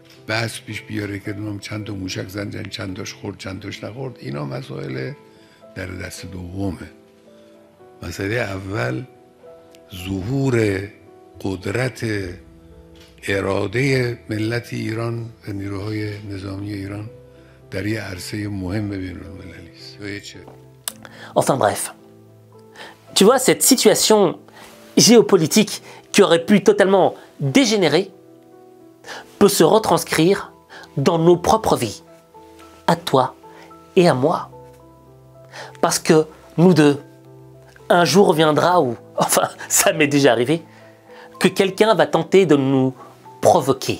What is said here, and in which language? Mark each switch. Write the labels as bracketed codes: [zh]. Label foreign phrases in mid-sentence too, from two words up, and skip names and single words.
[fa] بحث پیش بیاره که چند تا موشک زدن چند تاش خورد چند تاش نخورد اینا مسائل در دست دومه. مسئله اول ظهور قدرت اراده ملت ایران و نیروهای نظامی ایران در یه عرصه مهم بین‌المللی است. [fr] Enfin bref, tu vois, cette situation géopolitique qui aurait pu totalement dégénérer peut se retranscrire dans nos propres vies, à toi et à moi. Parce que nous deux, un jour viendra où, enfin ça m'est déjà arrivé, que quelqu'un va tenter de nous provoquer.